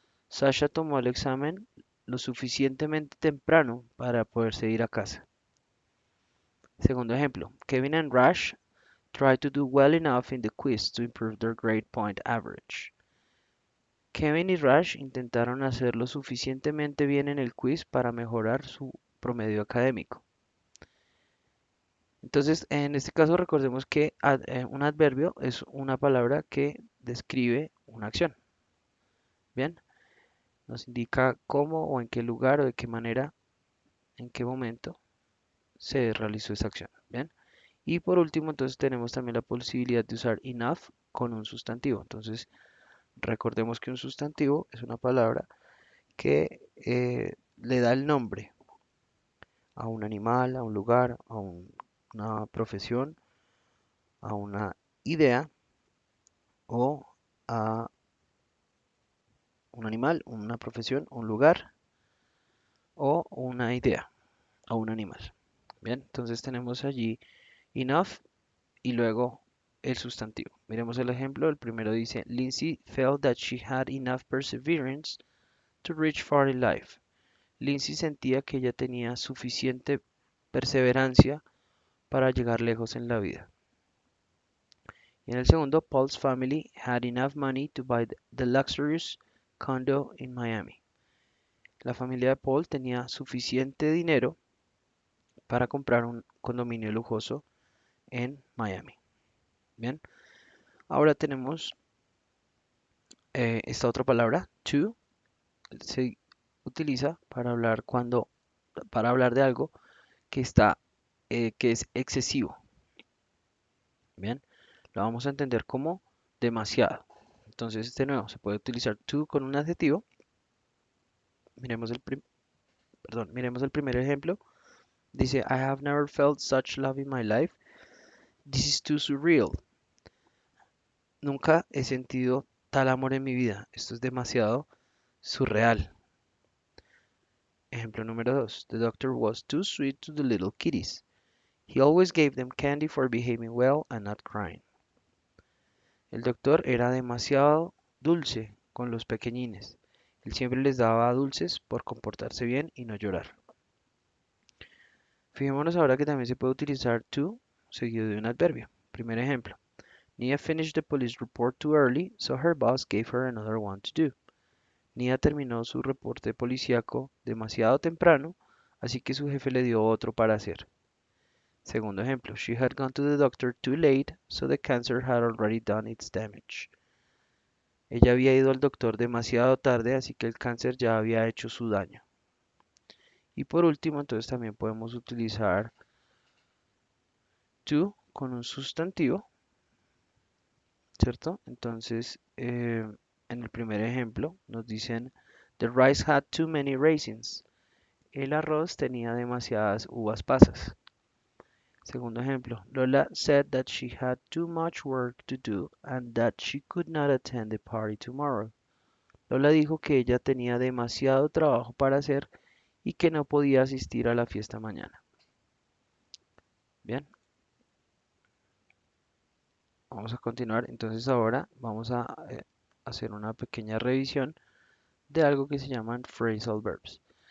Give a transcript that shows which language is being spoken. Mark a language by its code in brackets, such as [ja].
[es] Sasha tomó el examen lo suficientemente temprano para poderse ir a casa. Segundo ejemplo, [en] Kevin and Rash tried to do well enough in the quiz to improve their grade point average. [es] Kevin y Rash intentaron hacer lo suficientemente bien en el quiz para mejorar su promedio académico. Entonces, en este caso recordemos que un adverbio es una palabra que describe una acción. Bien, nos indica cómo o en qué lugar o de qué manera, en qué momento se realizó esa acción. Bien, y por último, entonces tenemos también la posibilidad de usar enough con un sustantivo. Entonces, recordemos que un sustantivo es una palabra que le da el nombre a un animal, a un lugar, una profesión, a una idea o a un animal, una profesión, un lugar o una idea a un animal. Bien, entonces tenemos allí enough y luego el sustantivo. Miremos el ejemplo. El primero dice, [en] Lindsay felt that she had enough perseverance to reach far in life. [es] Lindsay sentía que ella tenía suficiente perseverancia para llegar lejos en la vida. Y en el segundo, [en] Paul's family had enough money to buy the luxurious condo in Miami. [es] La familia de Paul tenía suficiente dinero para comprar un condominio lujoso en Miami. Bien, ahora tenemos esta otra palabra, to, se utiliza para hablar de algo que que es excesivo. Bien, lo vamos a entender como demasiado. Entonces, de nuevo, se puede utilizar to con un adjetivo. Miremos miremos el primer ejemplo. Dice, [en] I have never felt such love in my life. This is too surreal. [es] Nunca he sentido tal amor en mi vida. Esto es demasiado surreal. Ejemplo número 2. [en] The doctor was too sweet to the little kitties. He always gave them candy for behaving well and not crying. [es] El doctor era demasiado dulce con los pequeñines. Él siempre les daba dulces por comportarse bien y no llorar. Fijémonos ahora que también se puede utilizar to seguido de un adverbio. Primer ejemplo. [en] Nia finished the police report too early, so her boss gave her another one to do. [es] Nia terminó su reporte policíaco demasiado temprano, así que su jefe le dio otro para hacer. Segundo ejemplo. [en] She had gone to the doctor too late, so the cancer had already done its damage. [es] Ella había ido al doctor demasiado tarde, así que el cáncer ya había hecho su daño. Y por último, entonces también podemos utilizar to con un sustantivo, ¿cierto? Entonces, en el primer ejemplo nos dicen, [en] the rice had too many raisins. [es] El arroz tenía demasiadas uvas pasas. Segundo ejemplo, [en] Lola said that she had too much work to do and that she could not attend the party tomorrow. [es] Lola dijo que ella tenía demasiado trabajo para hacer y que no podía asistir a la fiesta mañana. Bien, vamos a continuar. Entonces ahora vamos a hacer una pequeña revisión de algo que se llaman phrasal verbs.